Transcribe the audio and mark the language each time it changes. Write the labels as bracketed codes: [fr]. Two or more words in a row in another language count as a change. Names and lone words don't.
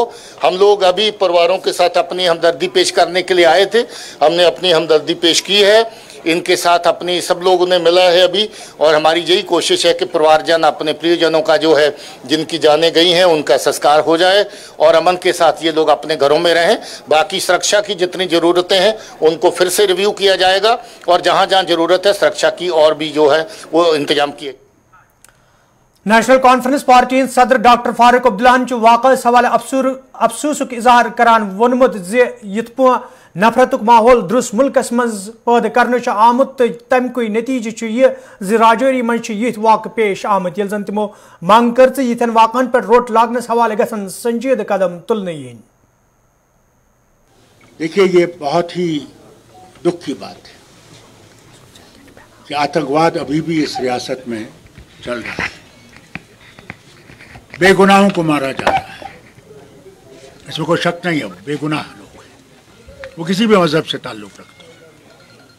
[hi] हम लोग अभी परिवारों के साथ अपनी हमदर्दी पेश करने के लिए आए थे, हमने अपनी हमदर्दी पेश की है, इनके साथ अपनी सब लोगों ने मिला है अभी और हमारी यही कोशिश है कि परिवारजन अपने प्रियजनों का जो है जिनकी जानें गई हैं उनका संस्कार हो जाए और अमन के साथ ये लोग अपने घरों में रहें। बाकी सुरक्षा की जितनी ज़रूरतें हैं उनको फिर से रिव्यू किया जाएगा और जहाँ जहाँ ज़रूरत है सुरक्षा की और भी जो है वो इंतजाम किए। [ks] नेशनल कॉन्फ्रेंस पार्टी सदर डॉक्टर फारूक अब्दुल्लाहन वाक़े हवाले अफसूसुक इजहार करान वोनमुत यथ नफरतुक माहौल दुरुस्त मुल्कस मज पैदा करने आमुत तो तमुक नतीजे यह राजौरी मज यथ वाक़ पेश आमुत ये जन तमो मांग कर यन वाक़न पे रोट लागनस हवाले गसन संजीद कदम तुलने यीन। [hi] देखिए ये बहुत ही दुख की बात है कि आतंकवाद अभी भी इस रियासत में चल रहा है, बेगुनाहों को मारा जा रहा है, इसमें कोई शक नहीं है, बेगुनाह लोग हैं, वो किसी भी मजहब से ताल्लुक रखते हैं।